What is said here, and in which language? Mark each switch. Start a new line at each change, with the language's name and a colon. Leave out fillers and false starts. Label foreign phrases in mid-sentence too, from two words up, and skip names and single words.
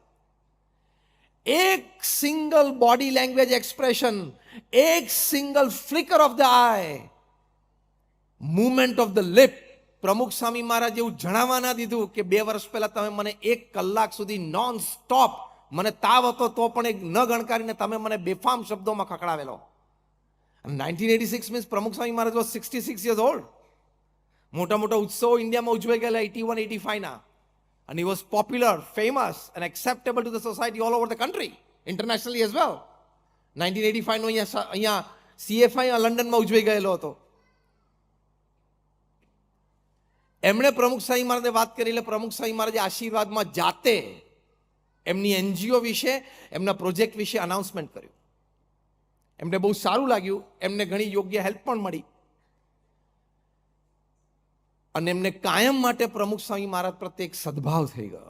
Gujarati: એક
English: single body language expression,
Gujarati: એક
English: single flicker of the eye, movement of the lip,
Gujarati: પ્રમુખ સ્વામી મહારાજ એવું જણાવવા ના દીધું કે 2 વર્ષ પહેલા તમે મને 1 કલાક સુધી
English: non stop,
Gujarati: મને તાવ હતો તો પણ એક ન ગણકારીને તમે મને બેફામ શબ્દોમાં ખકડાવેલો.
English: 1986 મીન્સ પ્રમુખ સ્વામી મહારાજ વોઝ 66 years old.
Gujarati: મોટા મોટા ઉત્સવો ઇન્ડિયામાં ઉજવાઈ ગયેલા 81-85ના.
English: And he was popular, famous and acceptable to the society all over the country, internationally as well.
Gujarati: 1985 નો અહીંયા CFI લંડનમાં ઉજવાઈ ગયેલો હતો. એમણે પ્રમુખ સ્વામી મહારાજે વાત કરી, એટલે પ્રમુખ સ્વામી મહારાજે આશીર્વાદમાં જાતે એમની એનજીઓ વિશે, એમના પ્રોજેક્ટ વિશે અનાઉન્સમેન્ટ કર્યું. એમને બહુ સારું લાગ્યું, એમને ઘણી યોગ્ય હેલ્પ પણ મળી, અને એમને કાયમ માટે પ્રમુખ સ્વામી મહારાજ પ્રત્યે એક સદભાવ થઈ ગયો.